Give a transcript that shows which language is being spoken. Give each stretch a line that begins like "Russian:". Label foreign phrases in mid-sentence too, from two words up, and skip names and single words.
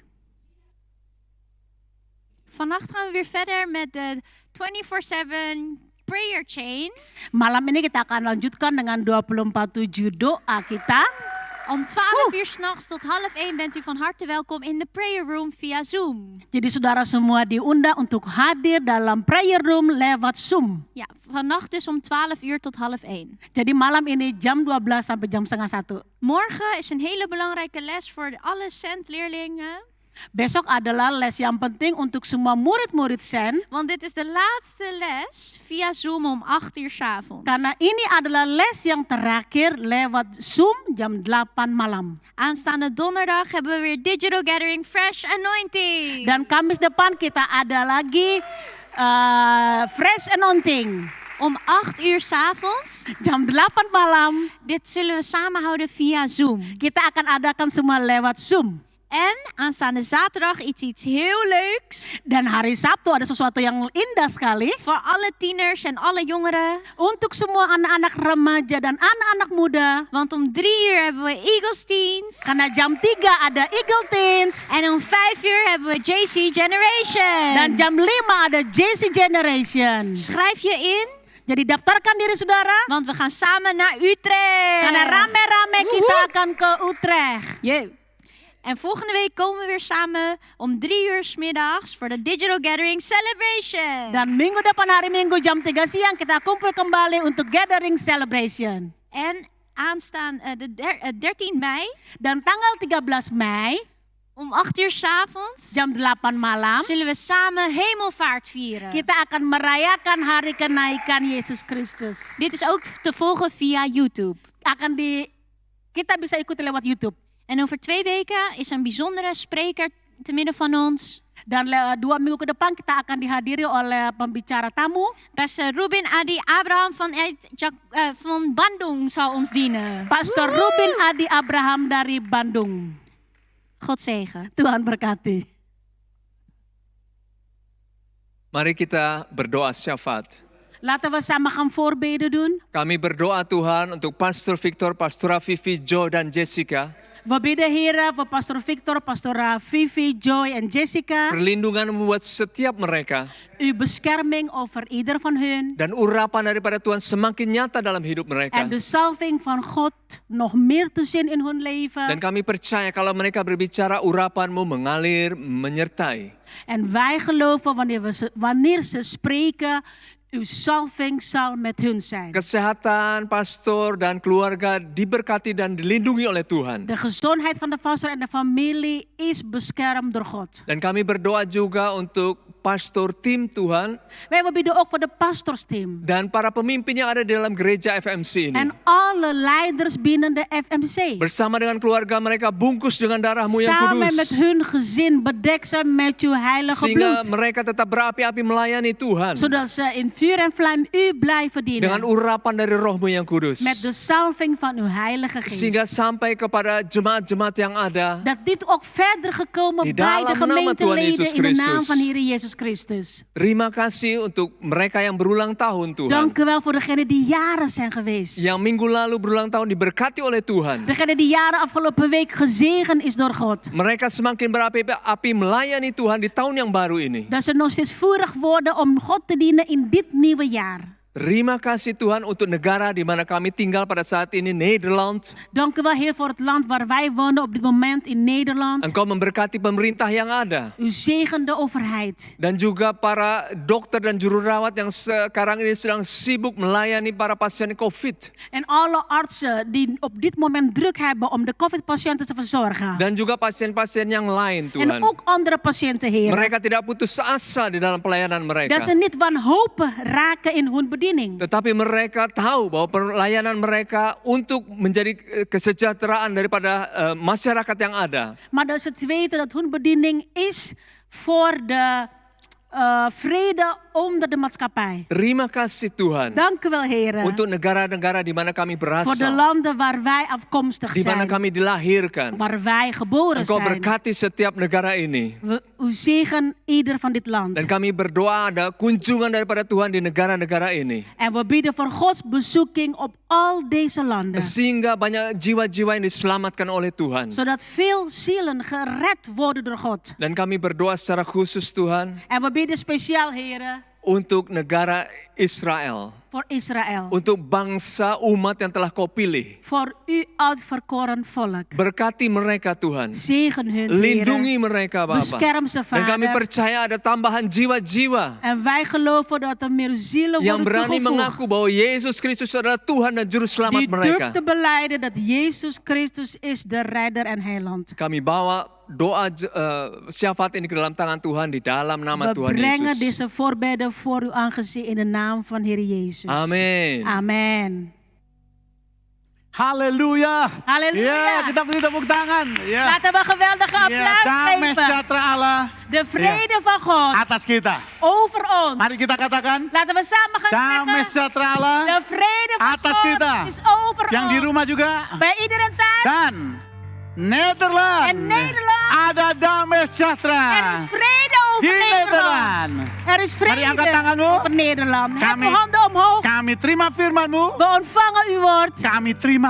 Dutch: Vannacht gaan we weer verder met de 24/7
English: prayer chain.
Indonesian: Malam ini kita akan lanjutkan dengan 24/7 doa kita.
Dutch: Om 12 uur 's nachts tot 12:30 bent u van harte welkom in de
English: prayer room
Dutch: via Zoom.
Indonesian: Jadi saudara semua diundang untuk hadir dalam
English: prayer room
Indonesian: lewat Zoom.
Dutch: Ja, vannacht dus om 12 uur tot 12:30.
Indonesian: Jadi malam ini jam 12 sampai jam setengah 1.
Dutch: Morgen is een hele belangrijke les voor alle SEND-leerlingen.
Indonesian: Besok adalah les yang penting untuk semua murid-murid SEN.
Dutch: Want dit is de laatste les via Zoom om 8 uur 's avonds.
Indonesian: Karena ini adalah les yang terakhir lewat Zoom jam 8 malam.
Dutch: Aanstaande donderdag hebben we weer Digital Gathering Fresh Anointing.
Indonesian: Dan Kamis depan kita ada lagi Fresh Anointing.
Dutch: Om 8 uur 's avonds.
Indonesian: Jam 8 malam
Dutch: Dit zullen we samen houden via Zoom.
Indonesian: kita akan adakan semua lewat Zoom.
Dutch: En aanstaande zaterdag iets heel leuks.
Indonesian: Dan hari Sabtu ada sesuatu yang indah sekali.
Dutch: Voor alle tieners en alle jongeren.
Indonesian: Untuk semua anak-anak remaja dan anak-anak muda.
Dutch: Want om 3 uur hebben we Eagles Teens.
Indonesian: Karena jam 3 ada Eagle Teens.
Dutch: En om 5 uur hebben we JC Generation.
Indonesian: Dan jam 5 ada JC Generation.
Dutch: Schrijf je in.
Indonesian: Jadi daftarkan diri saudara.
Dutch: Want we gaan samen naar Utrecht.
Indonesian: Karena rame-rame kita akan ke Utrecht. Yeah.
Dutch: En volgende week komen we weer samen om 3 uur 's middags voor de Digital Gathering Celebration.
Indonesian: Dan minggu depan hari Minggu jam 3 siang kita kumpul kembali untuk Gathering Celebration.
Dutch: En aanstaan 13 mei.
Indonesian: Dan tanggal 13 Mei
Dutch: Om 8 uur 's avonds
Indonesian: jam 8 malam
Dutch: zullen we samen hemelvaart vieren.
Indonesian: kita akan merayakan hari kenaikan Yesus Kristus.
Dutch: Dit is ook te volgen via YouTube.
Indonesian: Kita bisa ikuti lewat YouTube.
Dutch: En over 2 weken is een bijzondere spreker te midden van ons.
Indonesian: Dan 2 minggu ke depan kita akan dihadiri oleh pembicara tamu.
Dutch: Pastor Ruben Adi Abraham van Bandung zal ons dienen.
Indonesian: Pastor Ruben Adi Abraham dari Bandung.
Dutch: God zegen.
Indonesian: Tuhan berkati. Mari kita berdoa syafaat.
Dutch: Laten we samen gaan voorbeden doen.
Indonesian: Kami berdoa Tuhan untuk Pastor Victor, Pastora Vivi, Joe dan Jessica.
Dutch: We bidden Heer voor Pastor Victor, Pastora Vivi, Joy en Jessica.
Indonesian: Perlindungan membuat setiap mereka.
Dutch: Uw bescherming over ieder van hun.
Indonesian: Dan urapan daripada Tuhan semakin nyata dalam hidup mereka.
Dutch: En de salving van God nog meer te zien in hun leven.
Indonesian: Dan kami percaya kalau mereka berbicara urapanmu mengalir, menyertai.
Dutch: En wij geloven wanneer ze spreken, uw salving zal met hun zijn.
Indonesian: Kesehatan pastor dan keluarga diberkati dan dilindungi oleh Tuhan.
Dutch: De gezondheid van de pastor en de familie is beschermd door God.
Indonesian: Dan kami berdoa juga untuk pastor tim Tuhan.
Dutch: Wij bidden ook voor de pastorsteam.
Indonesian: Dan para pemimpin yang ada di dalam gereja FMC ini.
Dutch: En alle leiders binnen de FMC.
Indonesian: Bersama dengan keluarga mereka bungkus dengan darahmu yang
Dutch: Samen
Indonesian: kudus.
Dutch: met hun gezin bedek ze met uw heilige
Indonesian: Sehingga
Dutch: bloed.
Indonesian: mereka tetap berapi-api melayani Tuhan.
Dutch: Zodat ze in vuur en vlam u blijven
Indonesian: Dengan
Dutch: dienen.
Indonesian: urapan dari rohmu yang kudus.
Dutch: Met de salving van uw heilige
Indonesian: Sehingga
Dutch: geest.
Indonesian: sampai kepada jemaat-jemaat yang ada.
Dutch: Dat dit ook verder gekomen
Indonesian: Di
Dutch: bij de
Indonesian: dalam nama Tuhan
Dutch: gemeenteleden
Indonesian: Yesus
Dutch: in de naam Christus. van Heer Jezus Christus.
Indonesian: Terima kasih untuk mereka yang berulang tahun Tuhan.
Dutch: Dank u wel voor degenen die jaren zijn geweest.
Indonesian: Yang minggu lalu berulang tahun diberkati oleh Tuhan.
Dutch: Degene die jaren afgelopen week gezegend is door God.
Indonesian: Mereka semakin berapi-api melayani Tuhan di tahun yang baru ini.
Dutch: Dat ze nog steeds vurig worden om God te dienen in dit nieuwe jaar.
Indonesian: Terima kasih Tuhan untuk negara di mana kami tinggal pada saat ini, Nederland.
Dutch: Dank u wel Heer voor het land waar wij wonen op dit moment in Nederland.
Indonesian: Engkau memberkati pemerintah yang ada.
Dutch: U zegen de overheid.
Indonesian: Dan juga para dokter dan juru rawat yang sekarang ini sedang sibuk melayani para pasien COVID.
Dutch: En alle artsen die op dit moment druk hebben om de COVID-patiënten te verzorgen.
Indonesian: Dan juga pasien-pasien yang lain Tuhan.
Dutch: En ook andere patiënten Heer.
Indonesian: Mereka tidak putus asa di dalam pelayanan mereka.
Dutch: Dat ze niet wanhopig raken in hun bediening.
Indonesian: Tetapi mereka tahu bahwa pelayanan mereka untuk menjadi kesejahteraan daripada masyarakat yang ada.
Dutch: Maar dat ze weten dat hun bediening is voor de vrede onder de maatschappij.
Indonesian: Terima kasih Tuhan.
Dutch: Dank u wel, Heer.
Indonesian: Untuk negara-negara di mana kami
Dutch: Voor de
Indonesian: berasal.
Dutch: landen waar wij afkomstig
Indonesian: Di mana
Dutch: zijn.
Indonesian: kami dilahirkan.
Dutch: Waar wij geboren
Indonesian: Engkau
Dutch: zijn.
Indonesian: berkati setiap negara ini.
Dutch: U zegen ieder van dit land.
Indonesian: Dan kami berdoa ada kunjungan daripada Tuhan di negara-negara ini.
Dutch: En we bidden voor Gods bezoeking op al deze landen.
Indonesian: Sehingga banyak jiwa-jiwa yang diselamatkan oleh Tuhan.
Dutch: Zodat veel zielen gered worden door God.
Indonesian: Dan kami berdoa secara khusus Tuhan.
Dutch: En we bidden speciaal, Heer,
Indonesian: untuk negara Israel.
Dutch: Voor Israël.
Indonesian: Untuk bangsa umat yang telah kau pilih.
Dutch: Voor uw uitverkoren volk.
Indonesian: Berkati mereka Tuhan.
Dutch: Zegen hun,
Indonesian: Lindungi
Dutch: Heer.
Indonesian: mereka Bapa.
Dutch: Bescherm ze,
Indonesian: Dan kami
Dutch: Vader.
Indonesian: percaya ada tambahan jiwa-jiwa
Dutch: En wij geloven dat er meer zielen
Indonesian: yang
Dutch: worden
Indonesian: berani
Dutch: toegevoegd.
Indonesian: mengaku bahwa Yesus Kristus adalah Tuhan dan Juru Selamat
Dutch: Die
Indonesian: mereka.
Dutch: durft te beleiden dat Jezus Christus is de redder en heiland.
Indonesian: Kami bawa doa syafaat ini ke dalam tangan Tuhan di dalam nama
Dutch: We
Indonesian: Tuhan
Dutch: brengen
Indonesian: Yesus.
Dutch: deze voorbeden voor uw aangezicht in de naam van Heer Jezus.
Indonesian: Amin.
Dutch: Amen.
Indonesian: Haleluya.
Dutch: Haleluya.
Indonesian: Ya, kita beri tepuk tangan.
Dutch: Ya. Laten we een geweldige
Indonesian: Ya,
Dutch: applaus
Indonesian: damai
Dutch: geven.
Indonesian: sejahtera Allah
Dutch: De vrede van God
Indonesian: atas kita.
Dutch: over ons.
Indonesian: Mari kita katakan,
Dutch: Laten we samen gaan
Indonesian: damai
Dutch: zeggen.
Indonesian: sejahtera Allah
Dutch: De vrede van
Indonesian: atas
Dutch: God
Indonesian: kita.
Dutch: is over
Indonesian: Yang di
Dutch: ons.
Indonesian: rumah juga.
Dutch: Bij iedereen thuis.
Indonesian: Dan Nederland.
Dutch: En Nederland.
Indonesian: Ada damai
Dutch: Er
Indonesian: sejahtera.
Dutch: is vrede
Indonesian: Di
Dutch: over Nederland.
Indonesian: Nederland.
Dutch: Er is vrede
Indonesian: Mari angkat tanganmu.
Dutch: over Nederland. Heb
Indonesian: Kami-
Dutch: uw handen omhoog.
Indonesian: Kami terima firman-Mu.
Dutch: We ontvangen uw woord.
Indonesian: Kami terima